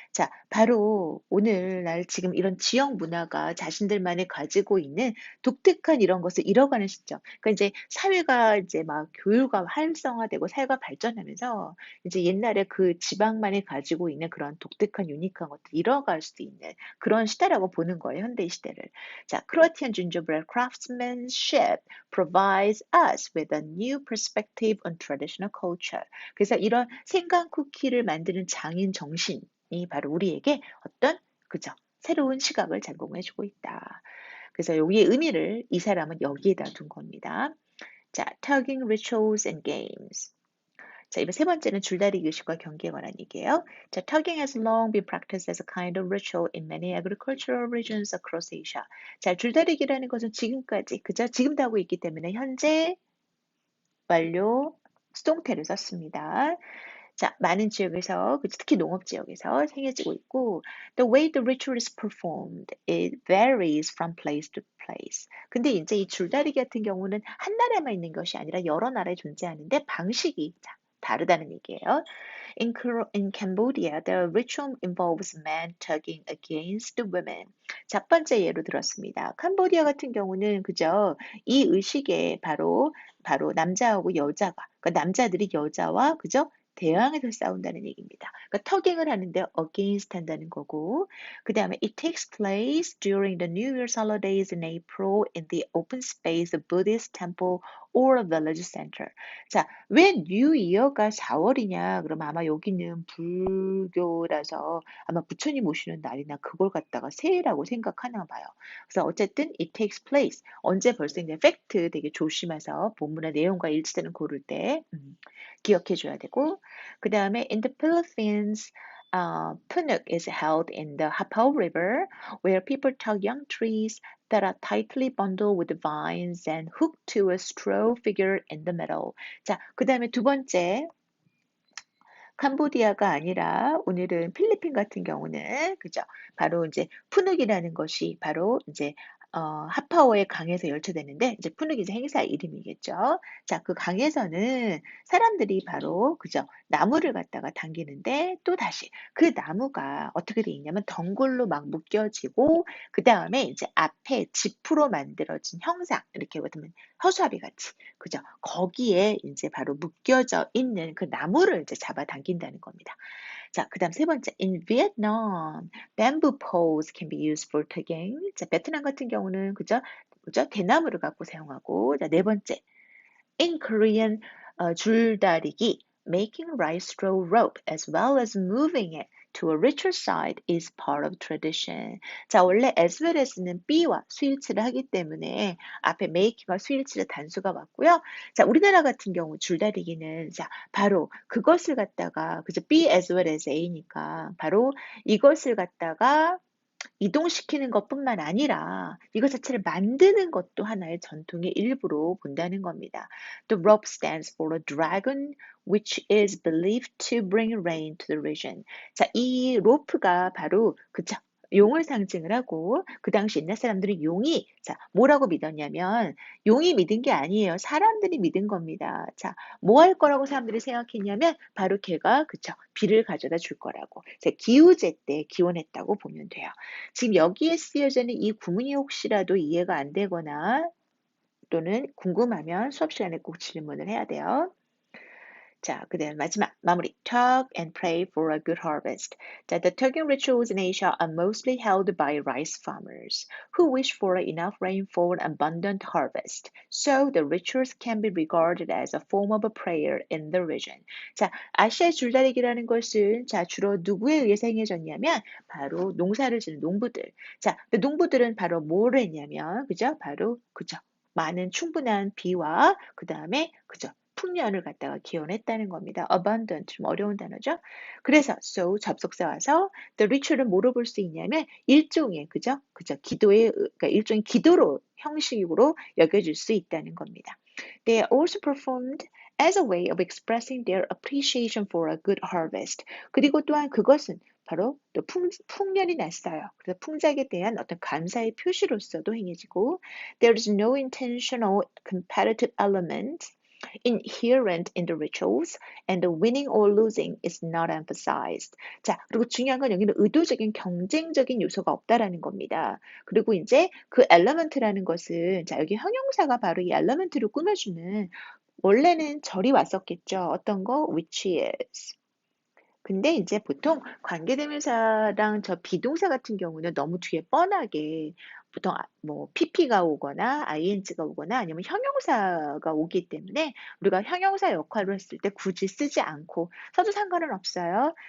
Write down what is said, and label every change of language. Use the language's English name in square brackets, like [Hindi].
[Korean] 자, 바로 오늘날 지금 이런 지역 문화가 자신들만이 가지고 있는 독특한 이런 것을 잃어가는 시점. 그러니까 이제 사회가 이제 막 교육화 활성화되고 사회가 발전하면서 이제 옛날에 그 지방만이 가지고 있는 그런 독특한 유니크한 것들 잃어갈 수 있는 그런 시대라고 보는 거예요, 현대 시대를. [English] 자, Croatian gingerbread craftsmanship provides us with a new perspective on traditional culture. [Korean] 그래서 이런 생강 쿠키를 만드는 장인 정신, 바로 우리에게 어떤 그죠? 새로운 시각을 제공해주고 있다. 그래서 여기의 의미를 이 사람은 여기에다 둔 겁니다. [English] 자, tugging rituals and games. [Korean] 자, 이번 세 번째는 줄다리기 의식과 경기에 관한 얘기예요. [English] 자, tugging has long been practiced as a kind of ritual in many agricultural regions across Asia. [Korean] 자, 줄다리기라는 것은 지금까지 그죠? 지금도 하고 있기 때문에 현재 완료 수동태를 썼습니다. [English] 자, [Korean] 많은 지역에서, 특히 농업 지역에서 행해지고 있고, [English] the way the ritual is performed, it varies from place to place. [Korean] 근데 이제 이 줄다리기 같은 경우는 한 나라에만 있는 것이 아니라 여러 나라에 존재하는데 방식이 다르다는 얘기예요. [English] In Cambodia, the ritual involves men tugging against women. [Korean] 첫 번째 예로 들었습니다. 캄보디아 같은 경우는 그죠? 이 의식에 바로 남자하고 여자가, 그러니까 남자들이 여자와 그죠? 대항해서 싸운다는 얘기입니다. 그러니까 터깅을 하는데 against 한다는 거고, 그 다음에 [English] it takes place during the New Year's holidays in April in the open space of Buddhist temple or a village center. [Korean] 자, 왜 뉴 이어가 4월이냐? 그러면 아마 여기는 불교라서 아마 부처님 오시는 날이나 그걸 갖다가 새해라고 생각하나 봐요. 그래서 어쨌든 [English] it takes place. [Korean] 언제 벌써 이제 팩트 되게 조심해서 본문의 내용과 일치되는 고를 때 기억해 줘야 되고 그 다음에 [English] in the Philippines Punuk is held in the Hapao River where people tug young trees that are tightly bundled with vines and hooked to a straw figure in the middle. [Korean] 자, 그 다음에 두 번째 캄보디아가 아니라 오늘은 필리핀 같은 경우는 그죠? 바로 이제 푸눅이라는 것이 바로 이제 하파오의 강에서 열차되는데 이제 푸눅이 이제 행사 이름이겠죠. 자, 그 강에서는 사람들이 바로 그죠? 나무를 갖다가 당기는데 또 다시 그 나무가 어떻게 돼 있냐면 덩굴로 막 묶여지고 그 다음에 이제 앞에 지프로 만들어진 형상 이렇게 보면 허수아비 같이 그죠? 거기에 이제 바로 묶여져 있는 그 나무를 이제 잡아당긴다는 겁니다. 자, 그 다음 세 번째. [English] In Vietnam, bamboo poles can be used for tugging. [Korean] 자, 베트남 같은 경우는 그죠? 대나무를 갖고 사용하고. 자, 네 번째. [English] In Korean, 줄다리기, making rice straw rope as well as moving it to a richer side is part of tradition. [Korean] 자, 원래 as well as는 B와 수일치를 하기 때문에 앞에 making과 수일치의 단수가 왔고요. 자, 우리나라 같은 경우 줄다리기는 자, 바로 그것을 갖다가 그죠? B as well as A니까 바로 이것을 갖다가 이동시키는 것뿐만 아니라 이것 자체를 만드는 것도 하나의 전통의 일부로 본다는 겁니다. [English] The rope stands for a dragon which is believed to bring rain to the region. [Korean] 자, 이 로프가 바로 그쵸? 용을 상징을 하고 그 당시 옛날 사람들은 용이 자 뭐라고 믿었냐면 용이 믿은 게 아니에요. 사람들이 믿은 겁니다. 자, 뭐 할 거라고 사람들이 생각했냐면 바로 걔가 그쵸? 비를 가져다 줄 거라고. 기우제 때 기원했다고 보면 돼요. 지금 여기에 쓰여져 있는 이 구문이 혹시라도 이해가 안 되거나 또는 궁금하면 수업 시간에 꼭 질문을 해야 돼요. 자, 그다음 마지막 마무리. [English] Tug and pray for a good harvest. 자, the tugging rituals in Asia are mostly held by rice farmers who wish for enough rain for an abundant harvest. So the rituals can be regarded as a form of a prayer in the region. [Korean] 자, 아시아의 줄다리기라는 것은 자, 주로 누구에 의해서 행해졌냐면 바로 농사를 지는 농부들. 자, 농부들은 바로 뭘 했냐면 그죠? 바로 그죠? 많은 충분한 비와 그다음에 그죠? 풍년을 갖다가 기원했다는 겁니다. abundant 좀 어려운 단어죠. 그래서 so 접속사 와서 the ritual을 뭐로 볼 수 있냐면 일종의 그죠? 기도의 그러니까 일종의 기도로 형식으로 여겨질 수 있다는 겁니다. [English] They are also performed as a way of expressing their appreciation for a good harvest. [Korean] 그리고 또한 그것은 바로 또 풍년이 났어요. 그래서 풍작에 대한 어떤 감사의 표시로서도 행해지고 [English] there is no intentional competitive element inherent in the rituals and the winning or losing is not emphasized. [Korean] 자, 그리고 중요한 건 여기는 의도적인 경쟁적인 요소가 없다라는 겁니다. 그리고 이제 그 element라는 것은 자, 여기 형용사가 바로 이 element를 꾸며주는 원래는 절이 왔었겠죠. 어떤 거? which is. 근데 이제 보통 관계대명사랑 저 비동사 같은 경우는 너무 뒤에 뻔하게 보통 뭐 PP가 오거나 ing가 오거나 아니면 형용사가 오기 때문에 우리가 형용사 역할을 했을 때 굳이 쓰지 않고 써도 상관은 없어요.